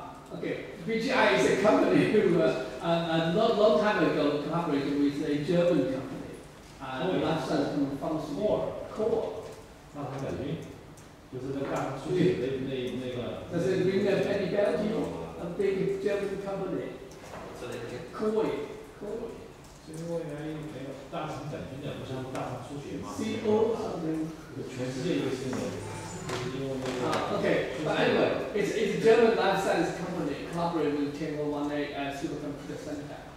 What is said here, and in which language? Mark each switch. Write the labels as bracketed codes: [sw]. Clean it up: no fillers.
[en] Okay, BGI is a company who a long time ago collaborated with a German company, life science pharmaceutical. KoM. [zh] 大肠杆菌，就是在大肠出血那个。 [en] Does it ring any bell to you? A big German company. KoM. [zh] 因为没有大肠杆菌的，不是大肠出血吗 [en] CO something. [zh] 全世界一个新闻，就是因为那个。 [en] Okay, but anyway, it's a German life science company collaborating with Tianjin Supercomputing Center.